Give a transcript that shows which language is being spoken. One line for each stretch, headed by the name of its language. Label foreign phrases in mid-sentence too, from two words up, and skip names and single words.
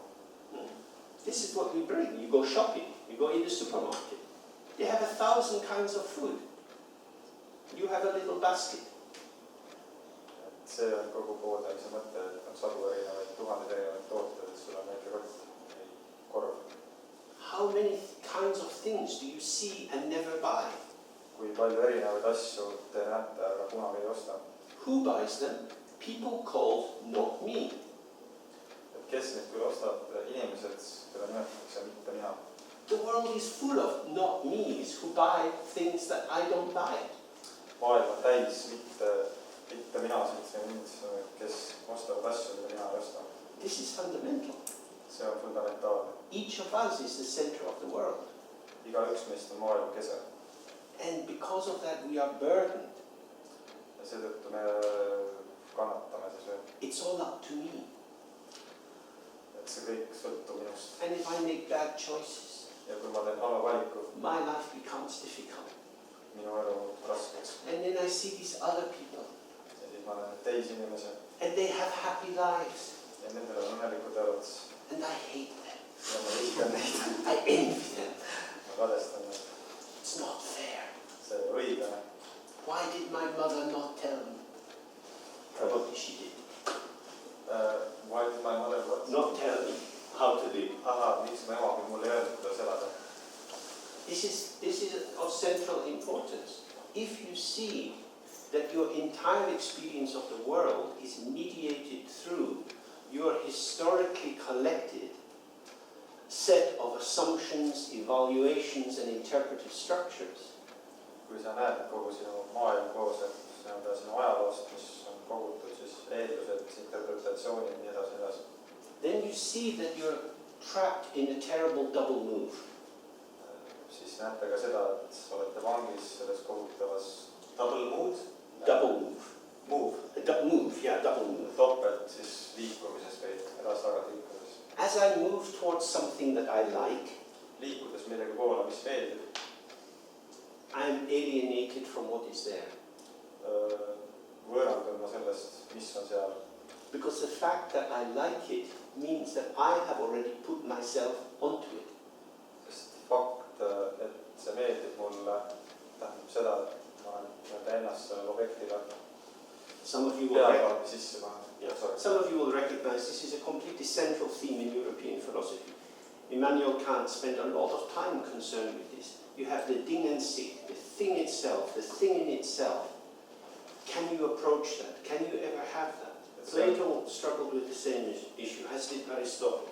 English: This is what we bring. You go shopping, you go in the supermarket. They have 1,000 kinds of food. You have a little basket.
Estonian: See on kogu pooldamise mõte, et on 100 erinevaid, 1000 erinevaid tooteid, et sul on väike kott või korv.
English: How many kinds of things do you see and never buy?
Estonian: Kui palju erinevaid asju te näete, aga kunagi ei osta.
English: Who buys them? People called not me.
Estonian: Et kes neid küll ostab? Inimesed, keda nimetatakse, mitte mina.
English: The world is full of not me's who buy things that I don't buy.
Estonian: Maailm on täis mitte minasid, kes ostavad asju, mida mina ei osta.
English: This is fundamental.
Estonian: See on fundamentaalne.
English: Each of us is the center of the world.
Estonian: Igaüks meist on maailma kese.
English: And because of that we are burdened.
Estonian: Ja seetõttu me kannatame siis.
English: it's all up to me.
Estonian: Et see kõik sõltub minust.
English: And if I make bad choices,
Estonian: Ja kui ma teen halva valiku,
English: my life becomes difficult.
Estonian: minu elu muutub raskeks.
English: And then I see these other people,
Estonian: Ja siis ma näen teisi inimesi
English: and they have happy lives,
Estonian: ja nendel on õnnelikud elud.
English: and I hate them.
Estonian: Ja ma vihkan neid.
English: I envy them.
Estonian: Ma kadestan neid.
English: It's not fair.
Estonian: See ei ole õiglane.
English: Why did my mother not tell me? Probably she did. Why did my mother Not tell me how to live.
Estonian: Miks mu ema küll mulle ei öelnud, kuidas elada?
English: This is of central importance. If you see that your entire experience of the world is mediated through your historically collected set of assumptions, evaluations, and interpretive structures,
Estonian: Kui sa näed kogu sinu maailm koosneb sinu ajaloost, mis on kogutud, siis eeldused, interpretatsioonid, nii edasi.
English: then you see that you're trapped in a terrible double move.
Estonian: Siis näete ka seda, et olete vangis selles kogutavas
English: double move. Double move.
Estonian: Topelt siis liikumises või edasi-tagasi liikumises.
English: As I move towards something that I like,
Estonian: Liikudes millegi poole, mis meeldib,
English: I'm alienated from what is there.
Estonian: võõrandun ma sellest, mis on seal.
English: Because the fact that I like it means that I have already put myself onto it.
Estonian: Sest fakt, et see meeldib mulle, tähendab seda, et ma olen ennast sellele objektile
English: Some of you
Estonian: pealvalmi sisse pannud.
English: Some of you will recognize this is a completely central theme in European philosophy. Immanuel Kant spent a lot of time concerned with this. You have the
German: Ding and Sich,
English: the thing itself, the thing in itself. Can you approach that? Can you ever have that? Plato struggled with the same issue, as did Aristotle.